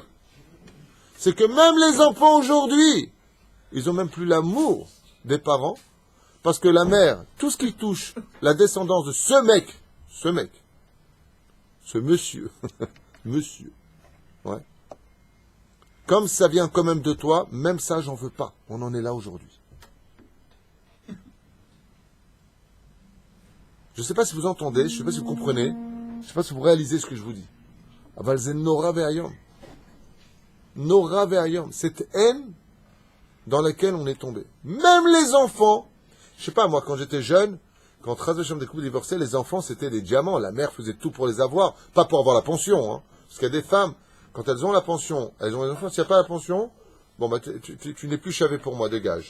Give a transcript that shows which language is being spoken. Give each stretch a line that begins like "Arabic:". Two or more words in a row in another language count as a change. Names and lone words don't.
French: C'est que même les enfants aujourd'hui, ils n'ont même plus l'amour des parents, parce que la mère, tout ce qui touche la descendance de ce monsieur, monsieur, ouais. Comme ça vient quand même de toi, même ça, j'en veux pas. On en est là aujourd'hui. Je ne sais pas si vous entendez, je ne sais pas si vous comprenez, je ne sais pas si vous réalisez ce que je vous dis.
Hebrew: אבל זה נורא ואיום. נורא ואיום.
French: Cette haine dans laquelle on est tombé. Même les enfants, je ne sais pas, moi, quand j'étais jeune, quand
Hebrew: חס ושלום
French: des couples divorcés, les enfants, c'était des diamants. La mère faisait tout pour les avoir, pas pour avoir la pension, hein. Parce qu'il y a des femmes, quand elles ont la pension, elles ont les enfants, s'il n'y a pas la pension, bon, bah, tu n'es plus chavé pour moi, dégage.